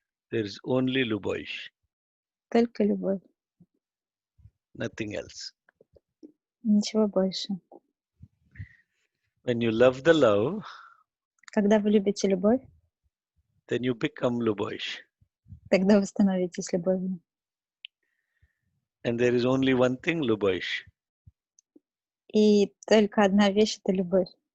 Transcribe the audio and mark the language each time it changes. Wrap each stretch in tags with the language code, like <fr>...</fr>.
<en>There is only любовь.</en> <ru>Только любовь.</ru> <en>Nothing else.</en> <ru>Ничего больше.</ru> <en>When you love the love,</en> <ru>когда вы любите любовь,</ru> <en>then you become любовь.</en> <ru>Тогда вы становитесь любовью.</ru> <en>And there is only one thing, любовь.</en> <ru>И только одна вещь — это любовь.</ru>